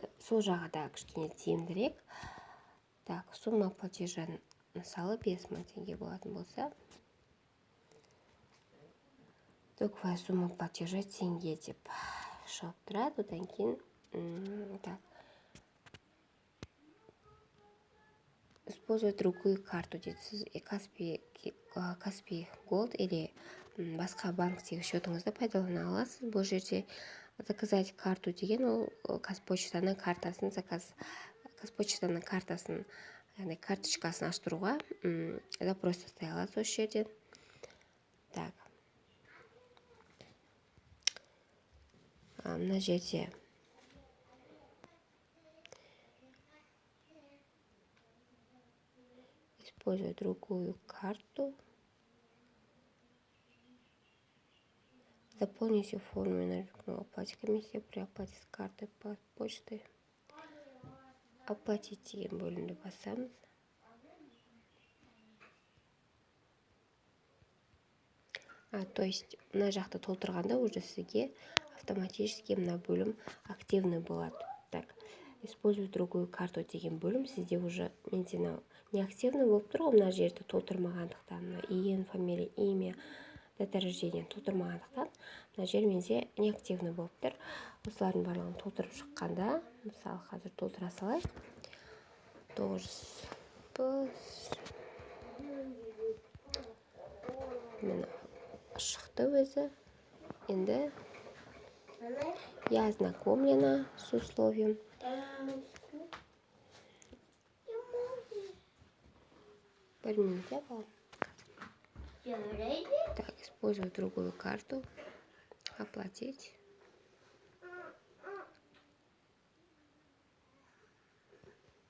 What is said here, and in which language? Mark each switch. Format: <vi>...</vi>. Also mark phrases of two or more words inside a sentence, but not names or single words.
<kk>Сол жағада кішкене тиімдірек. Так,</kk> <ru>сумма платежа,</ru> <kk>мысалы 5000 теңге болатын болса,</kk> <ru>токовая сумма платежа</ru> <kk>теңге деп шығып тұрады. Одан кейін</kk> <ru>использовать другую карту</ru> <kk>дейді. Сіз Каспий Голд или басқа банктегі счетыңызды пайдалана аласыз. Бұл жерде</kk> <ru>заказать карту</ru> <kk>деген ол Қазпочтаның картасын, яғни карточкасын аштыруға запрос жасай аласыз осы жерден. Так. Мына жерде</kk> <ru>используя другую карту. Заполните форму на оплате комиссии при оплате с карты почты.</ru> <kk>Оплатить деген бөлімді басамыз. То есть, мына жақты толтырғанда уже сізге автоматически мына бөлім активный болады. Так,</kk> <ru>используй другую карту</ru> <kk>деген бөлім сізде уже менде</kk> <ru>не активный</ru> <kk>болып тұр, мына жерді толтырмағандықтан, иен,</kk> <ru>фамилия, имя, дата рождения</ru> <kk>толтырмағандықтан, мына жер менде</kk> <ru>не активный</ru> <kk>болып тұр. Осылардың барлығын толтырып шыққанда, мысалы, қазір толтыра салайық. 9 міне шықты өзі.</kk> <ru>Енді я ознакомлена с условием.</ru> <kk>Бір минут,</kk> <ru>я вам. Так, использую другую карту. Оплатить.</ru>